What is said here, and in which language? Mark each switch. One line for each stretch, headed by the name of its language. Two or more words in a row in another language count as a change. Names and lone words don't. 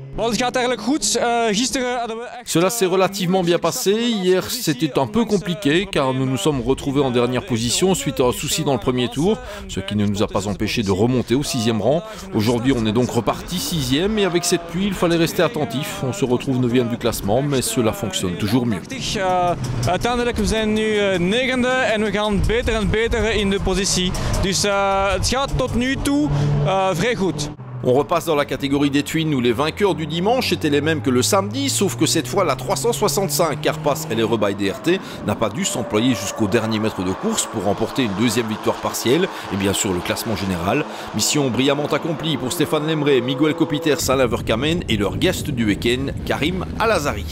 French: Cela s'est relativement bien passé. Hier, c'était un peu compliqué car nous nous sommes retrouvés en dernière position suite à un souci dans le premier tour, ce qui ne nous a pas empêché de remonter au 6e rang. Aujourd'hui, on est donc reparti 6e et avec cette pluie, il fallait rester attentif. On se retrouve 9e du classement, mais cela fonctionne toujours mieux.
Dutch: Uiteindelijk, we zijn nu 9e en we gaan beter en beter in de positie. Dus het gaat tot nu toe vrij goed.
French: On repasse dans la catégorie des twins où les vainqueurs du dimanche étaient les mêmes que le samedi, sauf que cette fois la 365 Carpass LRE by DRT n'a pas dû s'employer jusqu'au dernier mètre de course pour remporter une deuxième victoire partielle et bien sûr le classement général. Mission brillamment accomplie pour Stéphane Lemray, Miguel Copiter, Alain Verkamen et leur guest du week-end, Karim Alazari.